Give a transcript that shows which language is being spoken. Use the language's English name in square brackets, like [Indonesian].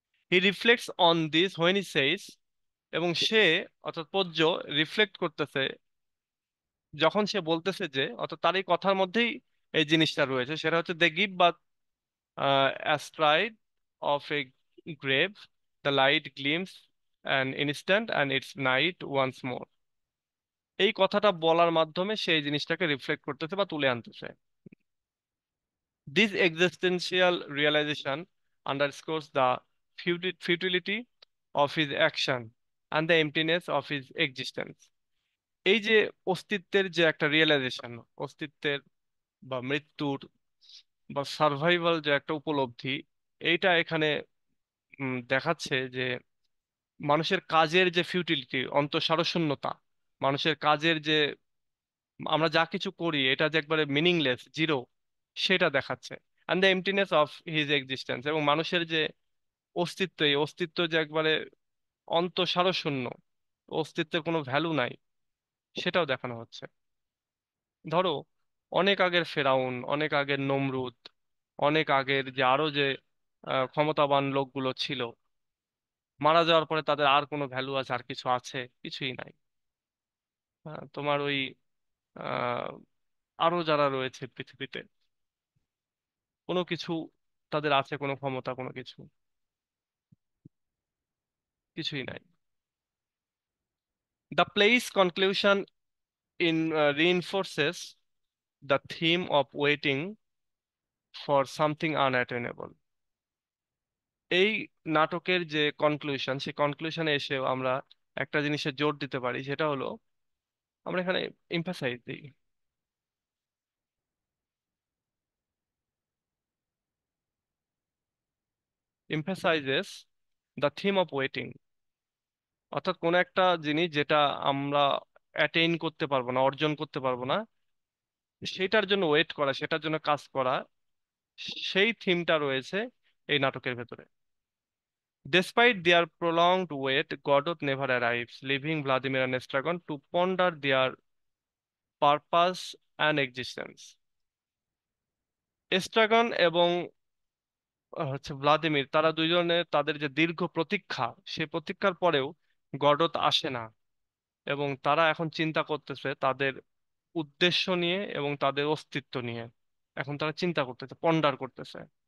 [English] he reflects on this when he says, [Bangla] এবং সে অর্থাৎ পদ্য রিফ্লেক্ট করতেছে যখন সে বলতেছে যে, অর্থাৎ তার এই কথার মধ্যেই এই জিনিসটা রয়েছে, সেটা হচ্ছে [English] They give birth astride of a grave, the light gleams an instant and it's night once more। [Bangla] এই কথাটা বলার মাধ্যমে সেই জিনিসটাকে রিফ্লেক্ট করতেছে বা তুলে আনতেছে। [English] This existential realization underscores the futility of his action and the emptiness of his existence। [Bangla] এই যে অস্তিত্বের যে একটা রিয়েলাইজেশন, অস্তিত্বের বা মৃত্যুর বা সার্ভাইভাল যে একটা উপলব্ধি, এইটা এখানে দেখাচ্ছে যে মানুষের কাজের যে ফিউটিলিটি, অন্তঃসারশূন্যতা, মানুষের কাজের যে আমরা যা কিছু করি এটা যে একবারে মিনিংলেস, জিরো, সেটা দেখাচ্ছে। [English] and the emptiness of his existence, [Bangla] এবং মানুষের যে অস্তিত্ব, এই অস্তিত্ব যে একবারে অন্তঃসারশূন্য, অস্তিত্বের কোনো ভ্যালু নাই, সেটাও দেখানো হচ্ছে। ধরো অনেক আগের ফেরাউন, অনেক আগের নমরুদ, অনেক আগের যে আরো যে ক্ষমতাবান লোকগুলো ছিল, মারা যাওয়ার পরে তাদের আর কোনো ভ্যালু আছে, আর কিছু আছে? কিছুই নাই। তোমার ওই আহ আরো যারা রয়েছে পৃথিবীতে, কোনো কিছু তাদের আছে, কোনো ক্ষমতা, কোনো কিছু? কিছুই নাই। [English] The play's conclusion in reinforces the theme of waiting for something unattainable। [Bangla] এই নাটকের যে কনক্লুশন, সেই কনক্লুশনে এসেও আমরা একটা জিনিসে জোর দিতে পারি, সেটা হলো আমরা এখানে এমফাসাইজ দিই, [English] Emphasises the theme of waiting. [Bangla] অর্থাৎ কোন একটা জিনিস যেটা আমরা অ্যাটেইন করতে পারবো না, অর্জন করতে পারবো না, সেটার জন্য ওয়েট করা, সেটার জন্য কাজ করা, সেই থিমটা রয়েছে এই নাটকের ভেতরে। [English] Despite their prolonged wait, Godot never arrives, leaving Vladimir and Estragon to ponder their purpose and existence। [Bangla] এস্ট্রাগন এবং হচ্ছে ভ্লাদিমির, তারা দুইজনে তাদের যে দীর্ঘ প্রতীক্ষা, সেই প্রতীক্ষার পরেও গডত আসে না, এবং তারা এখন চিন্তা করতেছে তাদের উদ্দেশ্য নিয়ে এবং তাদের অস্তিত্ব নিয়ে। এখন তারা চিন্তা করতেছে, পন্ডার করতেছে।